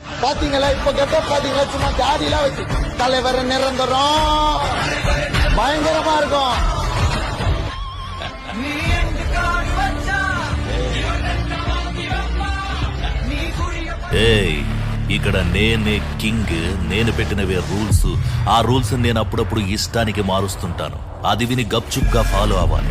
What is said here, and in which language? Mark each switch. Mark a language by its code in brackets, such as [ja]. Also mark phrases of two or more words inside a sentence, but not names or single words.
[ta] பாத்தீங்களா இப்ப கெட்ட பாத்தீங்களா சும்மா தாடிலாம் வச்சு தலைவர் நிரந்தரம் பயங்கரமா இருக்கும். [te] ఏయ్ ఇక్కడ నేనే కింగ్, నేను పెట్టినవే రూల్స్. ఆ రూల్స్ నేను అప్పుడప్పుడు ఇష్టానికి మారుస్తుంటాను. అది విని గప్చుప్గా ఫాలో అవ్వాలి.